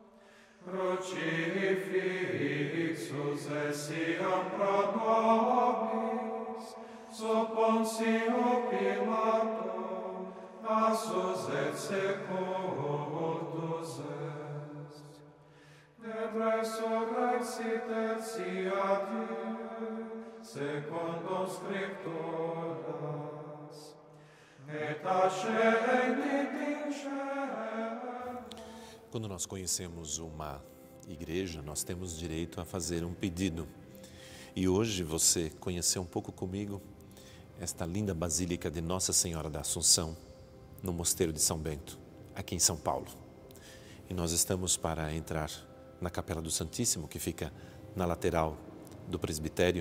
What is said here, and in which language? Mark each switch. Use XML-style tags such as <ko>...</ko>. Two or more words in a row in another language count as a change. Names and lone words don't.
<la>crucifixus essiam pro nobis, sub Pontio Pilato, passus et sepultus est, et resurrexit tertia die, secundum Scripturas, et ascendit in cielo.</la> <pt>Quando nós conhecemos uma igreja, nós temos direito a fazer um pedido. E hoje você conheceu um pouco comigo esta linda Basílica de Nossa Senhora da Assunção, no Mosteiro de São Bento, aqui em São Paulo. E nós estamos para entrar na Capela do Santíssimo, que fica na lateral do presbitério.</pt>